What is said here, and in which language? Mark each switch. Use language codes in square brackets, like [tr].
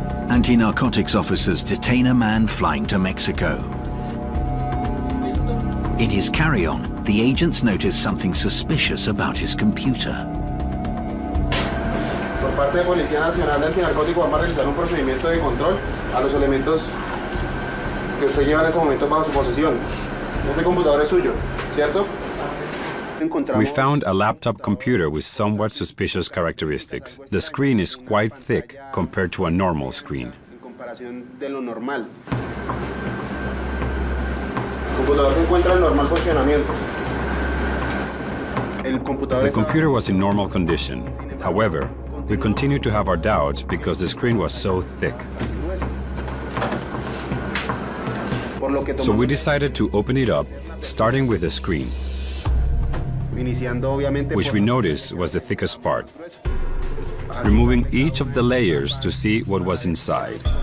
[en] Anti-narcotics officers detain a man flying to Mexico. In his carry-on, the agents notice something suspicious about his computer. [es] Por parte de Policía Nacional de Antinarcótico vamos a realizar un procedimiento de control a los elementos que usted lleva en ese momento bajo su posesión. Este computador es suyo, ¿cierto? [en] We found a laptop computer with somewhat suspicious characteristics. The screen is quite thick compared to a normal screen. [es] En comparación de lo normal. El computador se encuentra en normal funcionamiento. [en] The computer was in normal condition. However, we continued to have our doubts because the screen was so thick. So we decided to open it up, starting with the screen, which we noticed was the thickest part, removing each of the layers to see what was inside.